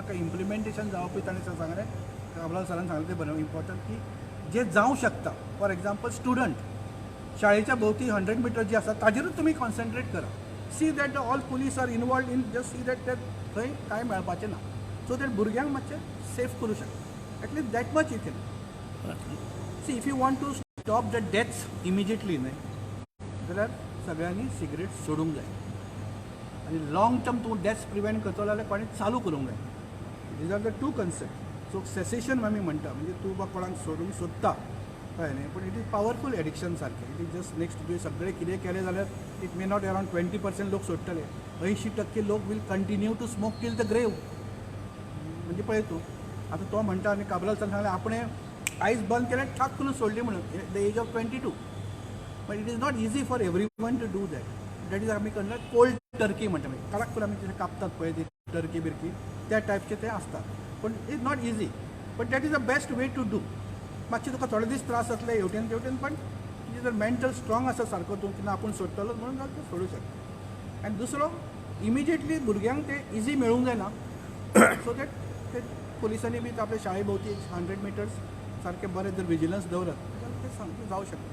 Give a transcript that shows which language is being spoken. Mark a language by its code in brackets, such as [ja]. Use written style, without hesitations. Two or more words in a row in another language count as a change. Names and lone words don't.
[kok] पूण ताका इम्प्लिमेंटेशन जावपूय ताणें सांगलें कामलाल सरान सांगलें तें बरें इम्पॉर्टंट की जे जावं शकता. [en] for example student [kok] शाळेच्या भोवती 100 मिटर जे आसा ताजेरूच तुमी कॉन्सन्ट्रेट करा. [en] see that all police are involved in just see that [kok] थंय कांय मेळपाचें ना. [en] so that [kok] भुरग्यांक मातशें सेफ करूं शकता. [en] at least that much you can. See if you want to stop the deaths immediately [kok] न्हय जाल्यार सगळ्यांनी सिगरेट सोडूंक जाय. आनी [en] long term [kok] तूं [en] deaths prevent [kok] करतलो जाल्यार कोणें चालू करूंक जाय. [en] these are the two concept. [kok] सो सेसेशन आमी म्हणटा म्हणजे तूं बा कोणाक सोडूंक सोदता कळ्ळें न्ही, पूण [en] it is powerful addiction [kok] सारकें. [en] it is just next [kok] तुवें सगळें कितें केलें जाल्यार [en] it may not around 20% [kok] लोक सोडटले. [en] 80% लोक will continue to smoke till the grave. [kok] म्हणजे पळय तूं आतां तो म्हणटा आनी काबराल सांगलें आपणें आयज बंद केलें ठाक करून सोडली म्हणून [en] the age of [kok] 22. [en] but it is not easy for every one to do that. that is [kok] आमी करना [en] cold turkey [kok] म्हणटा मागीर कडक करून आमी जशें कापतात पळय ती टर्की बिरकी त्या टायपचे ते आसता. [en] पूण is not easy but that is the best way to do. [kok] मातशे तुका थोडे दीस त्रास जातले हेवटेन तेवटेन पण तुजें जर [en] mental strong [kok] आसा सारको तूं की आपूण सोडटलो म्हणून जाल्यार तूं सोडूं शकता. आनी दुसरो इमिजिएटली भुरग्यांक ते इजी मेळूंक जायना. [en] so that [kok] ते पुलिसांनी बी आपल्या शाळे भोवती 100 मिटर्स सारके बरें जर विजिलन्स दवरत जाल्यार ते सामकें जावं शकता.